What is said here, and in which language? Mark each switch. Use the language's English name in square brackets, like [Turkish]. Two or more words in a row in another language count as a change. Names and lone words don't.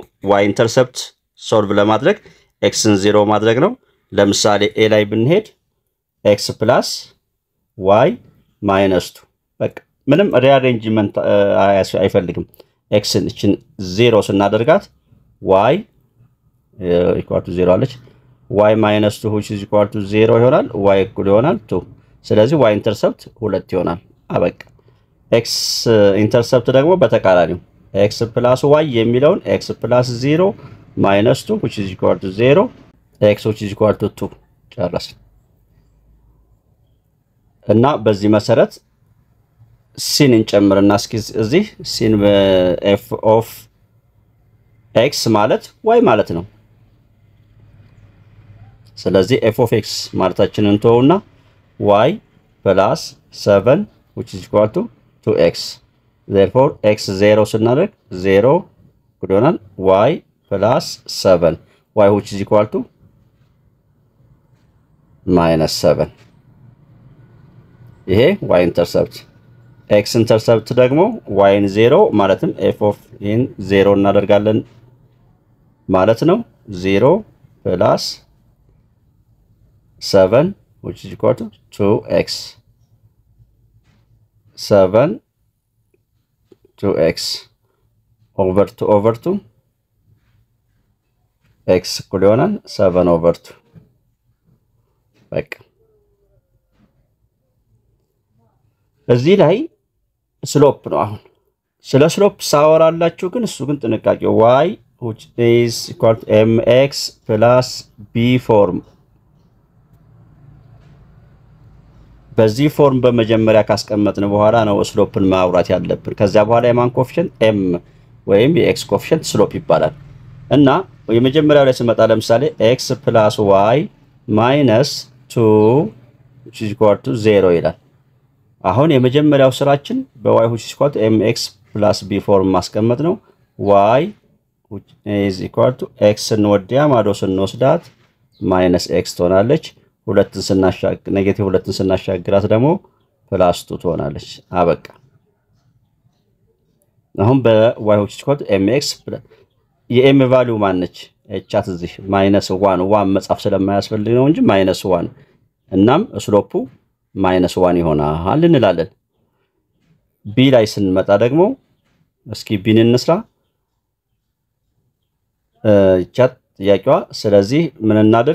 [English] y intercept [Amharic] ሶልቭ ለማድረግ x ን 0 ማድረግ ነው። ለምሳሌ a ላይ ብንሄድ x + y - 2 በቃ ምንም ሪአሬንጅመንት አይፈልግም። x እችን 0 ስናደርጋት y = 0 አለች። y - 2 [English] which is equal to [Amharic] 0 ይሆናል። y እኩል ይሆናል 2። ስለዚህ [English] y intercept [Amharic] 2 ይሆናል። አበቃ። [English] x intercept [Amharic] ደግሞ በተቃራኒው x + y የሚለውን x + 0 - 2 [English] which is equal to [Amharic] 0 x [English] which is equal to [Amharic] 2 ጨረስን። እና በዚህ መሰረት ሲን እንጨምርና እስኪ እዚህ ሲን [English] f of x [Amharic] ማለት y ማለት ነው። ስለዚህ [English] f of x [Amharic] ማለታችንን እንተውና y + 7 [English] which is equal to 2x therefore x [Amharic] 0 ስናደርግ 0 ይሆናል። y + 7 y [English] which is equal to [Amharic] -7 ይሄ [English] y intercept። x intercept [Amharic] ደግሞ y ን 0 ማለትም [English] f of n [Amharic] 0 እናደርጋለን ማለት ነው። 0 + [English] 7 which is equal to 2x 7 2x over 2 [Amharic] x እኩል ይሆናል 7/2 በቃ። እዚህ ላይ ስሎፕ ነው። አሁን ስለ ስሎፕ ሳወራላችሁ ግን እሱ ግን ጥንቃቄ [English] y which is equal to mx plus b [Amharic] ፎርም በዚህ ፎርም በመጀመሪያ ካስቀመጥን በኋላ ነው ስሎፕን ማውራት ያለብን። ከዛ በኋላ የማን ኮኤፊሽንት m ወይም የx ኮኤፊሽንት ስሎፕ ይባላል። እና የመጀመሪያው ላይ ስመጣ ለምሳሌ x + y - 2 [English] which is equal to [Amharic] 0 ይላል። አሁን የመጀመሪያው ስራችን በy [English] which is equal to mx plus b [Amharic] ፎርም ማስቀመጥ ነው። [English] y which is equal to x [Amharic] እንወዲያ ማዶ ስንወስዳት -x ትሆናለች። ሁለትን ስናሻግር ኔጌቲቭ ሁለትን ስናሻግራት ደግሞ +2 ትሆናለች። አበቃ። አሁን በ [English] y which is equal to mx [Amharic] የm ቫልዩ ማነች? እቻት እዚህ -1 መጻፍ ስለማያስፈልግ ነው እንጂ -1 እናም ስሎፑ -1 ይሆናል እንላለን። b ላይ ስንመጣ ደግሞ እስኪ ቢን እንስራ ቻት ጥያቄዋ። ስለዚህ ምን እናድርግ?